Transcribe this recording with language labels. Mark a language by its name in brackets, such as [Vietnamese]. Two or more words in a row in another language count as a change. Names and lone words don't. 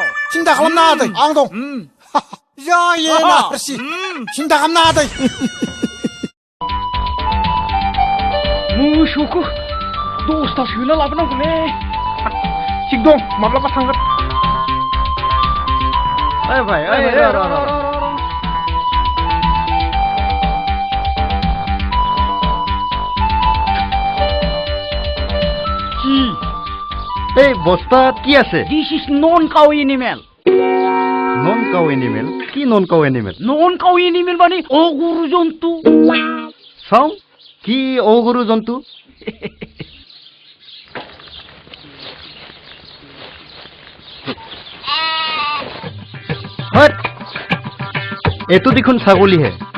[Bodo] सिन्था खालामनाङा दै आं दं जायो ना हारसि सिन्था खालामनाङा दै मोसौखौ 10ता सोना लाबोनांगौलै थिग दं माब्लाबा थांगोन ओइ भाइ [Assamese] এই বস্তাত কি আছে [English] This is non-cow animal. non cow animal কি non cow animal Non-cow animal [Assamese] মানে অগরু জন্তু চাওঁ কি অগৰু জন্তু হট এইটো দেখোন ছাগলীহে